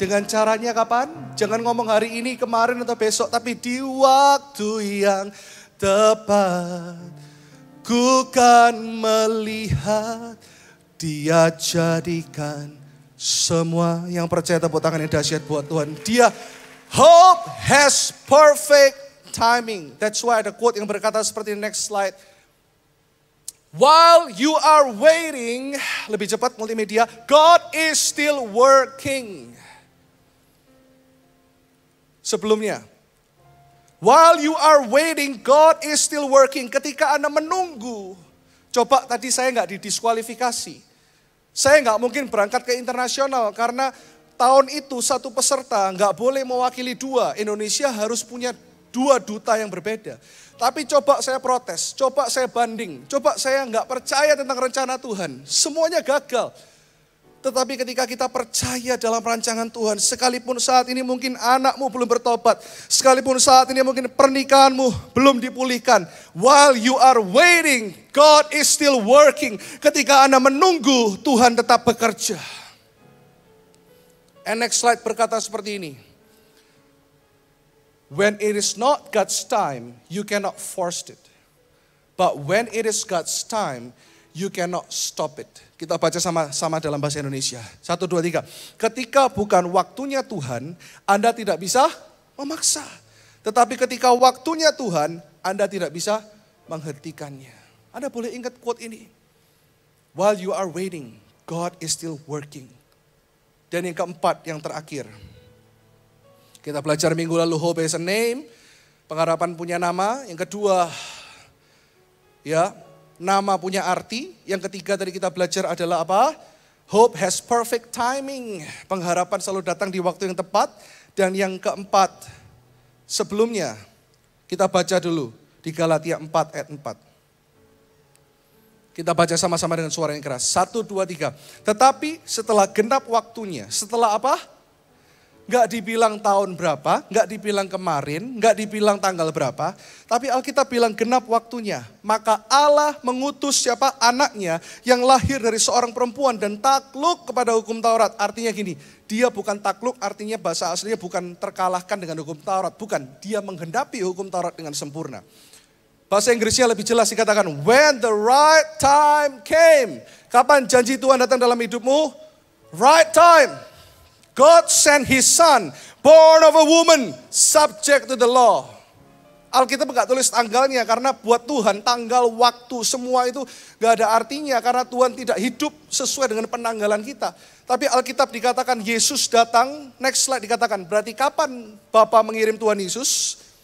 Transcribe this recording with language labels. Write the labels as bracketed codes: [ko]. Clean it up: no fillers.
[id] Dengan caranya kapan? Jangan ngomong hari ini, kemarin atau besok. Tapi di waktu yang tepat. Ku kan melihat Dia jadikan semua. Yang percaya tepuk tangan yang dahsyat buat Tuhan. [en] Dia hope has perfect timing. That's why [id] ada quote yang berkata seperti [en] next slide. While you are waiting, [id] lebih cepat multimedia, [en] God is still working. [id] Sebelumnya, [en] while you are waiting, God is still working. [id] Ketika Anda menunggu, coba tadi saya nggak didiskualifikasi. Saya nggak mungkin berangkat ke internasional karena tahun itu satu peserta nggak boleh mewakili dua. Indonesia harus punya 2 duta yang berbeda. Tapi coba saya protes, coba saya banding, coba saya nggak percaya tentang rencana Tuhan. Semuanya gagal. Tetapi ketika kita percaya dalam rancangan Tuhan, sekalipun saat ini mungkin anakmu belum bertobat, sekalipun saat ini mungkin pernikahanmu belum dipulihkan, [en] while you are waiting, God is still working. [id] Ketika Anda menunggu, Tuhan tetap bekerja. [en] And next slide [id] berkata seperti ini. [en] When it is not God's time, you cannot force it. But when it is God's time, you cannot stop it. [id] Kita baca sama-sama dalam bahasa Indonesia. 1, 2, 3. Ketika bukan waktunya Tuhan, Anda tidak bisa memaksa. Tetapi ketika waktunya Tuhan, Anda tidak bisa menghentikannya. Anda boleh ingat quote ini. [en] While you are waiting, God is still working. [id] Dan yang keempat, yang terakhir. Kita belajar minggu lalu, [en] hope has a name. [id] Pengharapan punya nama. Yang kedua, ya, nama punya arti. Yang ketiga tadi kita belajar adalah apa? [en] Hope has perfect timing. [id] Pengharapan selalu datang di waktu yang tepat. Dan yang keempat, sebelumnya kita baca dulu di Galatia 4 ayat 4. Kita baca sama-sama dengan suara yang keras. 1, 2, 3. Tetapi setelah genap waktunya, setelah apa? Nggak dibilang tahun berapa, nggak dibilang kemarin, nggak dibilang tanggal berapa. Tapi Alkitab bilang genap waktunya. Maka Allah mengutus siapa? Anaknya yang lahir dari seorang perempuan dan takluk kepada hukum Taurat. Artinya gini, dia bukan takluk, artinya bahasa aslinya bukan terkalahkan dengan hukum Taurat. Bukan, dia menggenapi hukum Taurat dengan sempurna. Bahasa Inggrisnya lebih jelas dikatakan, [en] when the right time came. [id] Kapan janji Tuhan datang dalam hidupmu? [en] Right time. God sent his son, born of a woman, subject to the law. [id] Alkitab nggak tulis tanggalnya karena buat Tuhan tanggal, waktu, semua itu nggak ada artinya karena Tuhan tidak hidup sesuai dengan penanggalan kita. Tapi Alkitab dikatakan Yesus datang, next slide dikatakan, berarti kapan Bapa mengirim Tuhan Yesus?